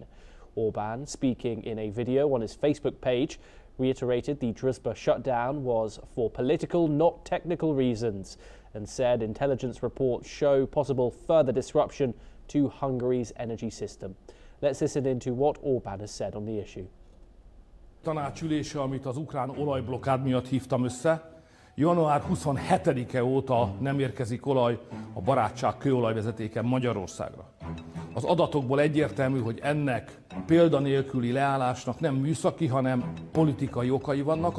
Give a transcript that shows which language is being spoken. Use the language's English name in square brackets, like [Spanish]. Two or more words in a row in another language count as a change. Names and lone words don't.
[English] Orbán, speaking in a video on his Facebook page, reiterated the Druzhba shutdown was for political, not technical reasons, and said intelligence reports show possible further disruption to Hungary's energy system. Let's listen into what Orbán has said on the issue. [Hungarian] Tanácsülése, amit az ukrán olajblokkád miatt hívtam össze. Január 27-e óta nem érkezik olaj a barátság kőolajvezetéken Magyarországra. Az adatokból egyértelmű, hogy ennek példanélküli leállásnak nem műszaki, hanem politikai okai vannak.